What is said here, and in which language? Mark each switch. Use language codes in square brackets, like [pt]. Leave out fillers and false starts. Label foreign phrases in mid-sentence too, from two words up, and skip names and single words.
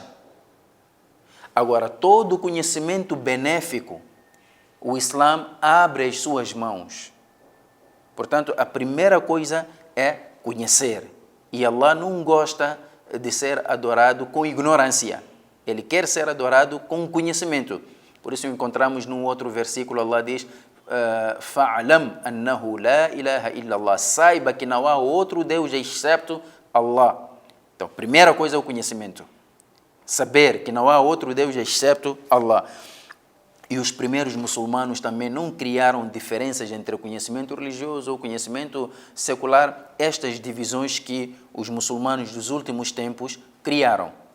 [pt] Agora, todo conhecimento benéfico, o Islã abre as suas mãos. Portanto, a primeira coisa é conhecer. E Allah não gosta de ser adorado com ignorância. Ele quer ser adorado com conhecimento. Por isso encontramos num outro versículo, Allah diz: [ar] فاعلم أنه لا إله إلا الله. [pt] Saiba que não há outro Deus excepto Allah. Então, a primeira coisa é o conhecimento. Saber que não há outro Deus excepto Allah. E os primeiros muçulmanos também não criaram diferenças entre o conhecimento religioso ou o conhecimento secular, estas divisões que os muçulmanos dos últimos tempos criaram.